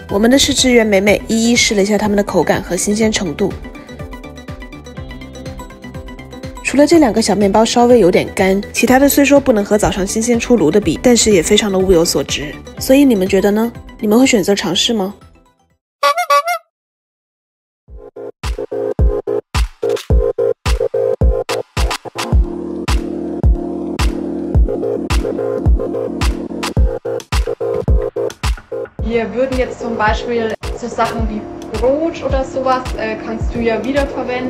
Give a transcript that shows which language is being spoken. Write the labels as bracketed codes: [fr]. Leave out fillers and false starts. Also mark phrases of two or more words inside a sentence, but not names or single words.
[zh] 我们的试吃员美美一一试了一下它们的口感和新鲜程度。除了这2个小面包稍微有点干，其他的虽说不能和早上新鲜出炉的比，但是也非常的物有所值。所以你们觉得呢？你们会选择尝试吗 [de] Wir würden jetzt zum Beispiel so Sachen wie Brot oder sowas, kannst du ja wiederverwenden.